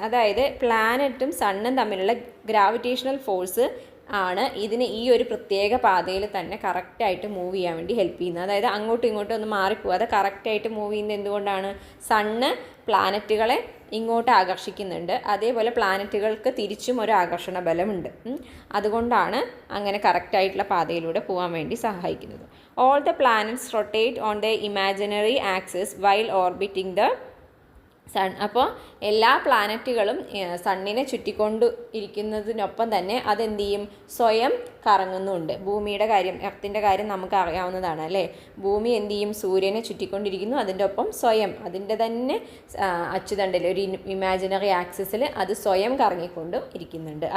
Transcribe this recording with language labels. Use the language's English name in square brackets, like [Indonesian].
[Malayalam] അതായത് പ്ലാനറ്റും സണ്ണും തമ്മിലുള്ള gravitational force ആണ് ഇതിന് ഈ ഒരു പ്രത്യേക പാതയിൽ തന്നെ കറക്റ്റായിട്ട് മൂവ് ചെയ്യാൻ വേണ്ടി ഹെൽപ്പ് ചെയ്യുന്നത്. അതായത് അങ്ങോട്ടും ഇങ്ങോട്ടും ഒന്നും മാറിപ്പോവാതെ കറക്റ്റായിട്ട് മൂവ് ചെയ്യുന്നത് എന്തുകൊണ്ടാണ്? സണ്ണ് പ്ലാനറ്റുകളെ ഇങ്ങോട്ട് ആകർഷിക്കുന്നുണ്ട്, അതേപോലെ പ്ലാനറ്റുകൾക്ക് തിരിച്ചും ഒരു ആകർഷണ ബലമുണ്ട്. അതുകൊണ്ടാണ് അങ്ങനെ കറക്റ്റായിട്ടുള്ള പാതയിലൂടെ പോകാൻ വേണ്ടി സഹായിക്കുന്നത്. [English] All the planets rotate on their imaginary axis while orbiting the sun. [Malayalam] അപ്പോൾ എല്ലാ പ്ലാനറ്റുകളും സണ്ണിനെ ചുറ്റിക്കൊണ്ട് ഇരിക്കുന്നതിനൊപ്പം തന്നെ അതെന്ത് ചെയ്യും? സ്വയം കറങ്ങുന്നുണ്ട്. ഭൂമിയുടെ കാര്യം, എർത്തിൻ്റെ കാര്യം നമുക്ക് അറിയാവുന്നതാണ് അല്ലേ? ഭൂമി എന്ത് ചെയ്യും? സൂര്യനെ ചുറ്റിക്കൊണ്ടിരിക്കുന്നു, അതിൻ്റെ ഒപ്പം സ്വയം അതിൻ്റെ തന്നെ അച്ചുതണ്ടിൽ ഒരു ഇമാജിനറി ആക്സിസിൽ അത് സ്വയം കറങ്ങിക്കൊണ്ടും ഇരിക്കുന്നുണ്ട്.